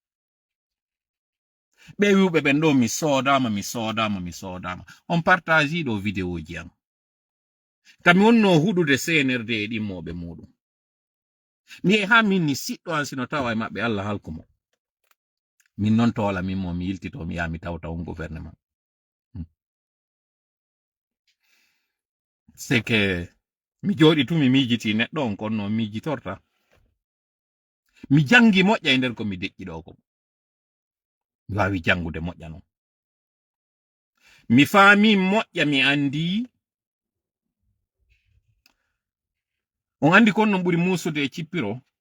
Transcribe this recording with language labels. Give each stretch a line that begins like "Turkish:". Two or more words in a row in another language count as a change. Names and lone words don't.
Fula: ɓe wiwɓe ɓen ɗo mi soodama on partage ɗo vidéo ji am kami wonno huɗude senerde e ɗimmoɓe muɗum mi ha min ni siɗɗo an sino tawa e maɓɓe Allah halkumo min non toola min mo mi yiltito mi yaha mi tawta on gouvernement
French: c'est que
Fula: mi jooɗi tu mi miijiti neɗɗo on konno miijitorta mi jangi moƴƴa e nder ko mi deƴƴi ɗo ko mi wawi jangude moƴƴa non mi faami moƴƴa mi andi on andi kon non ɓuri musude e cippiro